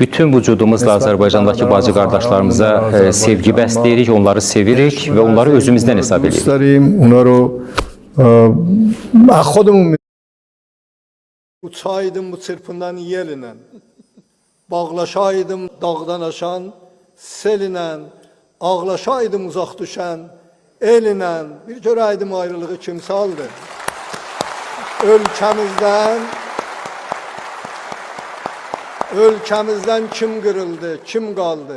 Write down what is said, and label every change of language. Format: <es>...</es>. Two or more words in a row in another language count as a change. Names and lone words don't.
<az>bütün vücudumuzla Azərbaycandakı bacı qardaşlarımıza sevgi bəsləyirik, onları sevirik və onları özümüzdən hesab edirik.</az> <fa>داریم اونا رو خودمون</fa> <az>uçaydım bu çırpından yelinə, bağlaşaydım dağdan aşan selinə, ağlaşaydım uzaq düşən elinə, bir görəydim ayrılığı kimsaldı. Ölkəmizdən kim qırıldı, kim qaldı?</az>